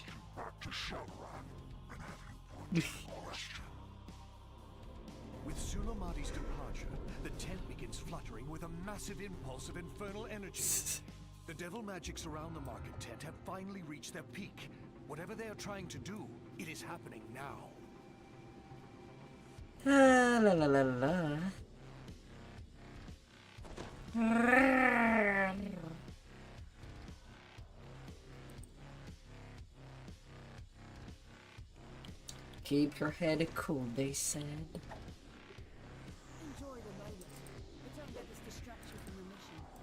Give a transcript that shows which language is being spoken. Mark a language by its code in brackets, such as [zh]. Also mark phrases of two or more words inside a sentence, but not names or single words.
[en] Back to Shadowrun and have you put the question. With Sulamades' departure, the tent begins fluttering with a massive impulse of infernal energy. The devil magics around the market tent have finally reached their peak. Whatever they are trying to do, it is happening now. Ah, la la la la. Keep your head cool, they said. Enjoy the moment, but don't let this distract you from the mission.